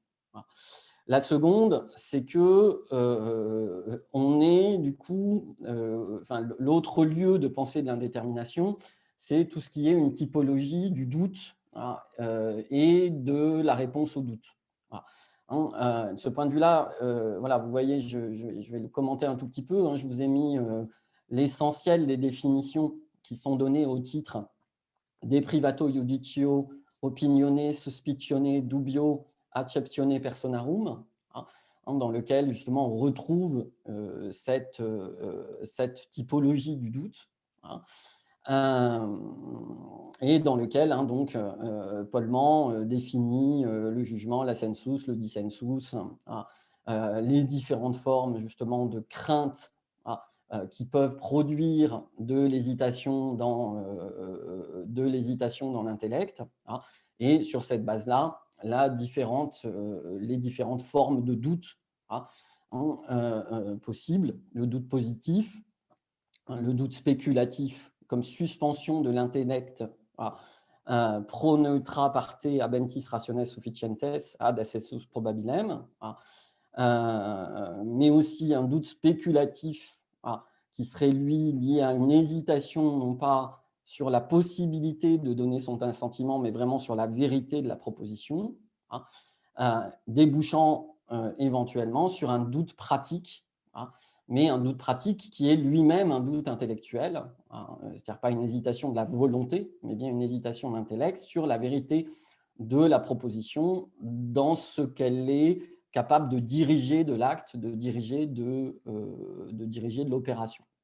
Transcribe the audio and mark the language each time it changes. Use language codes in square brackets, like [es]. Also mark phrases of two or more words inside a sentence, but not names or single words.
[fr] La seconde, c'est que on est du coup, l'autre lieu de pensée de l'indétermination, c'est tout ce qui est une typologie du doute et de la réponse au doute. De ce point de vue-là, vous voyez, je vais le commenter un tout petit peu. Je vous ai mis l'essentiel des définitions qui sont données au titre des [la] privato iudicio opinione suspicione dubio acceptione personarum, [fr] dans lequel justement on retrouve cette typologie du doute, et dans lequel donc Polman définit le jugement, la sensus, le dissensus, les différentes formes justement de crainte qui peuvent produire de l'hésitation dans l'intellect, et sur cette base-là, les différentes formes de doute possibles, le doute positif, le doute spéculatif comme suspension de l'intellect [la] pro neutra parte habentis rationes sufficientes ad accessus probabilem, [fr] mais aussi un doute spéculatif qui serait, lui, lié à une hésitation, non pas sur la possibilité de donner son assentiment, mais vraiment sur la vérité de la proposition, débouchant éventuellement sur un doute pratique, mais un doute pratique qui est lui-même un doute intellectuel, c'est-à-dire pas une hésitation de la volonté, mais bien une hésitation d'intellect sur la vérité de la proposition dans ce qu'elle est capable de diriger de l'acte, de diriger de l'opération.